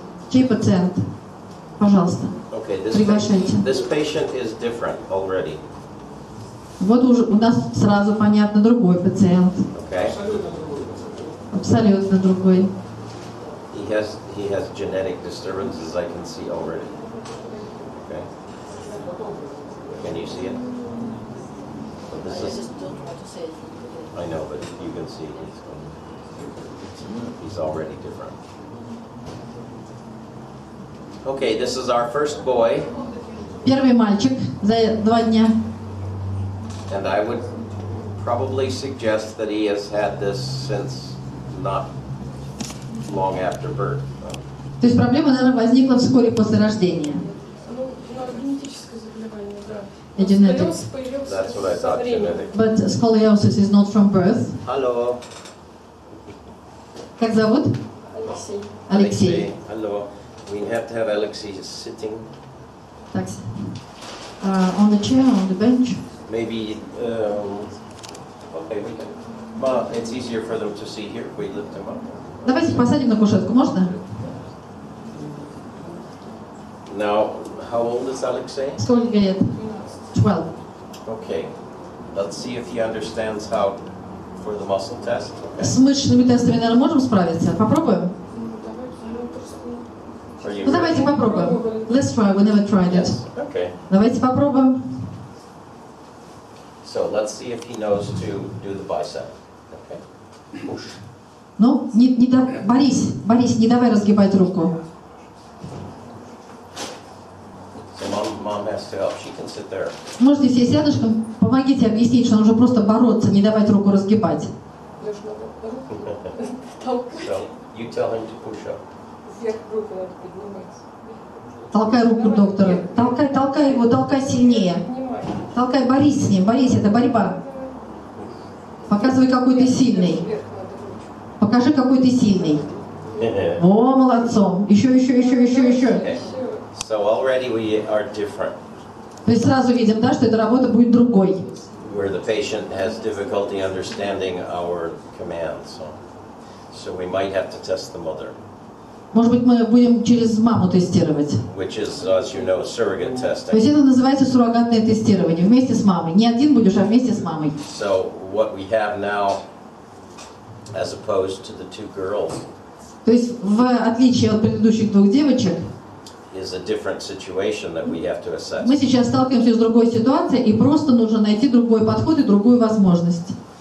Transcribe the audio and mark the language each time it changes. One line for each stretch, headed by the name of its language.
Russian: Чей пациент? Пожалуйста.
English: Okay.
Russian: Приглашайте.
English: This patient is different already.
Russian: Вот уже у нас сразу понятно другой пациент.
English: Okay?
Russian: Абсолютно другой.
English: He has genetic disturbances I can see already. Okay? Can you see it? So I this is, just don't want to say it. I know, but you can see he's already different. Okay, this is our first boy.
Russian: Первый мальчик за 2 дня.
English: And I would probably suggest that he has had this since not long after birth.
Russian: То есть проблема, наверное, возникла вскоре после рождения. Генетическое заболевание, да.
English: Genetic.
Russian: Сколиоз появился
English: That's what I
Russian: со
English: thought,
Russian: временем.
English: genetic. But scoliosis is not from birth. Hello.
Russian: Как зовут? Алексей. Алексей.
English: Hello. We have to have Alexei sitting.
Russian: Так.
English: On the chair, on the bench. Maybe, okay, we can. Well, it's easier for them to see here if we lift him up.
Russian: Давайте посадим на кушетку, можно?
English: Now, how old is Alexei?
Russian: Сколько лет? 12.
English: Okay. Let's see if he understands how for the muscle test. Okay.
Russian: С мышечными тестами, наверное, можем справиться? Попробуем?
English: Are you
Russian: Ну, давайте
English: ready?
Russian: попробуем.
English: Let's try, we never tried it. Yes. Okay.
Russian: Давайте попробуем.
English: So let's see if he knows to do the bicep. Okay. Push.
Russian: Ну, Борис, не давай разгибать руку.
English: So mom has to help. She can sit there.
Russian: Можете сесть рядышком, помогите объяснить, что нужно просто бороться, не давать руку разгибать. Лёш, надо руку толкать.
English: So you tell him to push up.
Russian: Вверх руку надо поднимать. Толкай руку доктора. Толкай его, толкай сильнее. Поднимай. Толкай, борись с ним, борись, это борьба. Показывай, какой ты сильный. Вверх надо ручку. Покажи, какой ты сильный. О, молодцом. Еще.
English: Okay. So already we are different.
Russian: То есть сразу видим, да, что эта работа будет другой.
English: Where the patient has difficulty understanding our commands. So we might have to test the mother.
Russian: Может быть, мы будем через маму тестировать.
English: Which is, as you know, surrogate
Russian: То есть
English: testing.
Russian: это называется суррогатное тестирование. Вместе с мамой. Не один будешь, а вместе с мамой.
English: So what we have now, as opposed to the two girls,
Russian: То есть в отличие от предыдущих 2 девочек,
English: is a different situation that we have to assess.
Russian: мы сейчас сталкиваемся с другой ситуацией, и просто нужно найти другой подход и другую возможность.